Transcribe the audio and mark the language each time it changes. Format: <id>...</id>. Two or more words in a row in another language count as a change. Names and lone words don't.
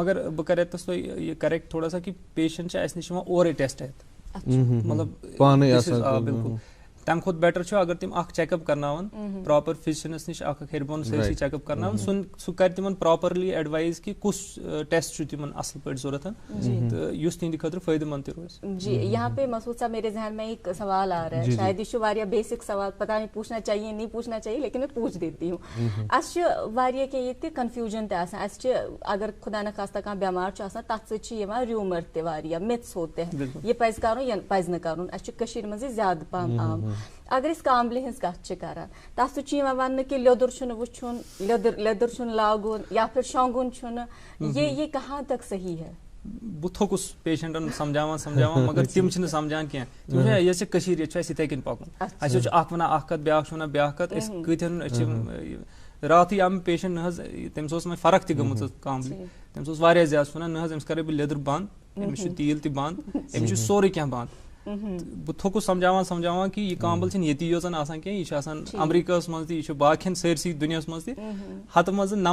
<ks>مگر بہٕ کَرٕ ییٚتَس تۄہہِ یہِ کَریکٹ</ks> <ur>تھوڑا سا</ur> <ks>کہِ پیشنٹ چھِ اَسہِ نِش یِوان اورَے ٹیسٹ ہٮ۪تھ مطلب پانے بِلکُل تَمہِ کھۄتہٕ بیٹر چھُ اگر تِم اکھ</ks> <en>check up</en> <ks>کرناوان</ks> <en>proper physicians</en> <ks>نِش اکھ ہیٚرِ بۄن سٲرسٕے</ks> <en>check up</en> <ks>کرناوان سُہ کرِ تِمن پراپرلی ایڈوایز کہِ کُس ٹیسٹ چھُ تِمن اصل پٲٹھۍ ضروٗرت تہٕ یُس تِہنٛدِ خٲطرٕ فٲیدٕ مند تہِ روزِ.</ks> <ur>جی یہاں پہ مسعود صاحب میرے ذہن میں ایک سوال آ رہا ہے شاید</ur> <ks>یہ چھُ واریاہ بیسک سوال</ks> <ur>پتہ نہیں پوچھنا چاہیے نہیں پوچھنا چاہیے لیکن میں پوچھ دیتی ہوں</ur> <ks>اَسہِ چھُ واریاہ کینٛہہ ییٚتہِ کنفیوٗجن تہِ آسان اَسہِ چھِ اگر خدا نخواستہ کانٛہہ بٮ۪مار چھُ آسان تتھ سۭتۍ چھِ یِوان ریوٗمر تہِ واریاہ مِتھٕس</ks> <ur>ہوتے ہیں</ur> <ks>یہِ پزِ کرُن یہِ پزِ نہٕ کرُن اَسہِ چھُ کٔشیٖرِ منٛزٕے زیادٕ پہم عام اگر أسۍ کاملہِ ہٕنٛز کتھ چھِ کران تتھ سۭتۍ چھُ یِوان وننہٕ کہِ لیٚدُر چھُنہٕ وٕچھُن لیٚدٕر چھُنہٕ لاگُن یا پھر شۄنٛگُن چھُنہٕ</ks> <ur>یہ کہاں تک صحیح ہے.</ur> <ks>بہٕ تھوٚکُس پیشنٹن سمجھاوان مگر تِم چھِنہٕ سمجھان کینٛہہ تِم چھِ ییٚتہِ چھِ کٔشیٖر ییٚتہِ چھُ اَسہِ یِتھے کٔنۍ پکُن اَسہِ چھُ اکھ ونان اکھ کتھ بیاکھ چھُ ونان بیاکھ کتھ أسۍ کۭتہن أسۍ چھِ راتھٕے آو مےٚ پیشنٹ نہ حظ تٔمِس اوس وۄنۍ فرق تہِ گٔمٕژ کاملہِ تٔمِس اوس واریاہ زیادٕ ونان نہ حظ أمِس کرے بہٕ لیٚدٕر بنٛد أمِس چھُ تیٖل تہِ بنٛد أمِس چھُ سورُے کینٛہہ بنٛد بہٕ تھوٚکُس سمجھاوان کہِ یہِ کامبل چھِنہٕ ییٚتی یوت آسان کینٛہہ یہِ چھُ آسان امریکہس منٛز تہِ یہِ چھُ باقین سٲرسٕے دُنیاہس منٛز تہِ ہتہٕ منٛزٕ</ks>